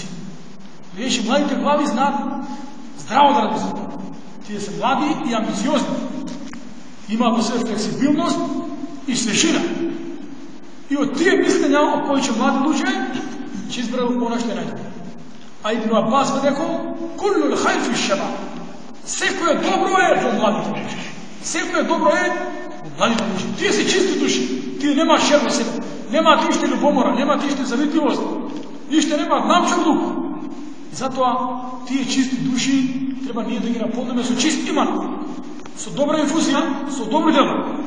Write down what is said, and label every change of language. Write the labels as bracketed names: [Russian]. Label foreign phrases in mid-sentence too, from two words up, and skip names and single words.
[Macedonian] Видиш, младите глави знаат здраво да размислат. Тие се млади и амбициозни. Имаат во себе флексибилност и свежина. И од тие мислења од повеќе млади луѓе ќе изберат она што е најдобро. А Ибн Аббас рекол: [Arabic] "كل الخير في الشباب." [Macedonian] Секој добро е во младите луѓе. Секој добро е во младите луѓе. Тие се чисти души. Тие немаат шер во себе. Немаат ништо љубомора, немаат ништо завидливост. Ништо немаат намчен дух. Затоа тие чисти души треба ние да ги наполниме со чист иман, со добра инфузија, со добри дела.